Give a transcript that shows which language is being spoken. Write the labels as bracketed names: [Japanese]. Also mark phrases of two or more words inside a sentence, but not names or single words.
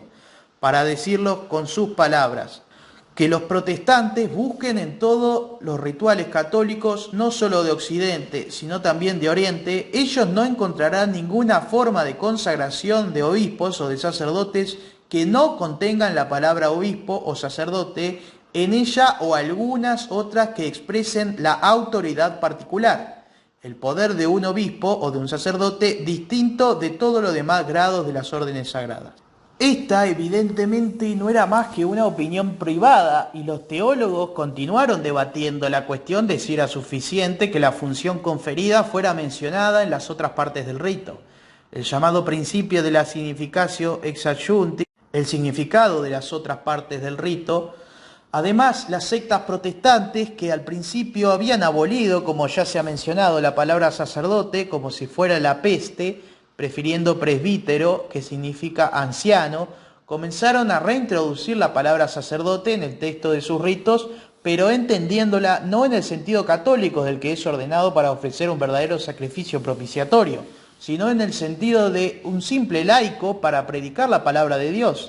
[Spanish] Para decirlo con sus palabras, que los protestantes busquen en todos los rituales católicos, no solo de Occidente, sino también de Oriente, ellos no encontrarán ninguna forma de consagración de obispos o de sacerdotes que no contengan la palabra obispo o sacerdote en ella, o algunas otras que expresen la autoridad particular, el poder de un obispo o de un sacerdote distinto de todos los demás grados de las órdenes sagradas. Esta evidentemente no era más que una opinión privada y los teólogos continuaron debatiendo la cuestión de si era suficiente que la función conferida fuera mencionada en las otras partes del rito. El llamado principio de la [Latin] significatio ex adjuncti, [Spanish] el significado de las otras partes del rito. Además, las sectas protestantes que al principio habían abolido, como ya se ha mencionado, la palabra sacerdote como si fuera la peste, prefiriendo presbítero, que significa anciano, comenzaron a reintroducir la palabra sacerdote en el texto de sus ritos, pero entendiéndola no en el sentido católico del que es ordenado para ofrecer un verdadero sacrificio propiciatorio, sino en el sentido de un simple laico para predicar la palabra de Dios.